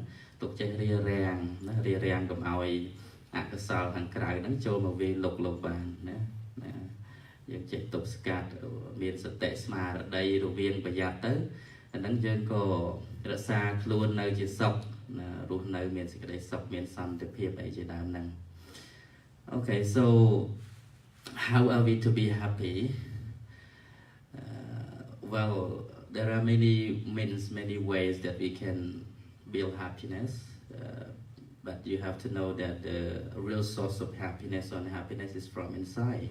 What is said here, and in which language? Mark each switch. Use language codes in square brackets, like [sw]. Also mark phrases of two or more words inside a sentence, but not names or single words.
[km] ទុកចេះរារាំងណារារាំងកុំឲ្យអកុសលខាងក្រៅហ្នឹងចូលមកវាលុកបានណាយើងចេះទប់ស្កាត់មានសតិស្មារតីរវាងប្រយ័ត្នទៅអាហ្នឹងយើងក៏រក្សាខ្លួននៅជាសុខរស់នៅមានសេចក្តីសុខមានសន្តិភាពអីជាដើមហ្នឹង [en] Okay, so how are we to be happy? Well, there are many means, many ways that we can build happiness, but you have to know that the real source of happiness or unhappiness is from inside.